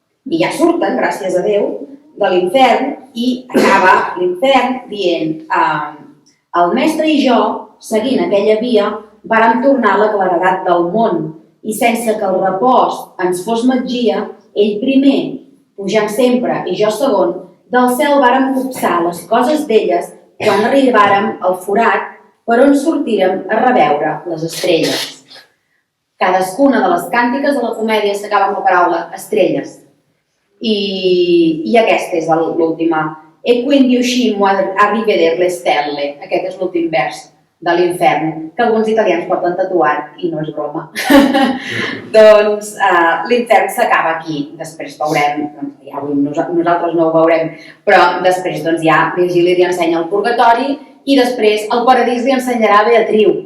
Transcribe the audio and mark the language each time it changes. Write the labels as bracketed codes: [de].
[ca] I ja surten, gràcies a Déu, de l'infern i acaba l'infern dient el mestre i jo, seguint aquella via, vàrem tornar a la claredat del món i sense que el repòs ens fos magia, ell primer, pujant sempre i jo segon, del cel vàrem copsar les coses d'elles quan arribàrem al forat per on sortírem a reveure les estrelles. Cadascuna de les càntiques de la comèdia s'acaba amb la paraula estrelles. I aquesta és l'última. [it] E quindi uscimmo a riveder le stelle. [ca] Aquest és l'últim vers de l'infern, que alguns italians porten tatuat i no és broma. Doncs l'infern s'acaba aquí. Després veurem, ja avui nosaltres no ho veurem, però després ja Virgili li ensenya el purgatori i després el paradís li ensenyarà Beatriu.